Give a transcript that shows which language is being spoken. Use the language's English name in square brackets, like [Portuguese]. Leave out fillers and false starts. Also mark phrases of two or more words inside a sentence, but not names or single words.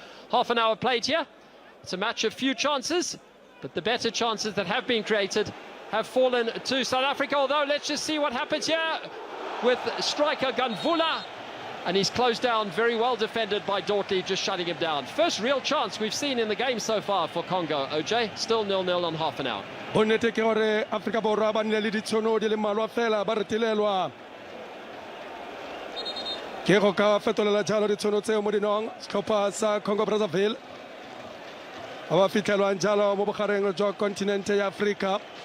[English] Half an hour played here. It's a match of few chances, but the better chances that have been created have fallen to South Africa. Although, let's just see what happens here with striker Ganvula. And he's closed down, very well defended by Dortley, just shutting him down. First real chance we've seen in the game so far for Congo. OJ, still 0-0 on half an hour. [Tswana] bonnete ke gore Afrika Borwa ba nne le ditšhono di le mmalwa fela ba retelelwa ke go ka fetolela jalo ditšhono tseo mo dinong setlhopha sa Congo Brazzaville ba ba fitlhelwang jalo mo bogareng jwa kontinente ya Afrika.